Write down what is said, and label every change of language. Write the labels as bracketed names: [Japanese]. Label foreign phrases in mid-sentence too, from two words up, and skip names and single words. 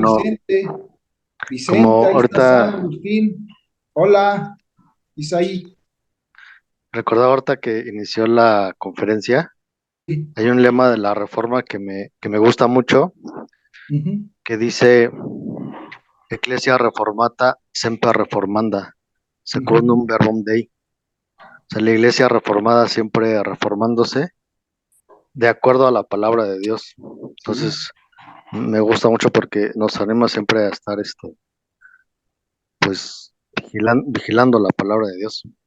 [Spanish] hermano, Vicente, como ahí está San ahorita, Agustín. Hola, Isaí. recordaba ahorita que inició la conferencia, hay un lema de la Reforma que me gusta mucho, Uh-huh. que dice, [Latin] Ecclesia reformata semper reformanda, secundum Uh-huh. verbum Dei. [Spanish] O sea, la iglesia reformada siempre reformándose de acuerdo a la palabra de Dios. Sí, Entonces, me gusta mucho porque nos anima siempre a estar, pues, vigilando la palabra de Dios.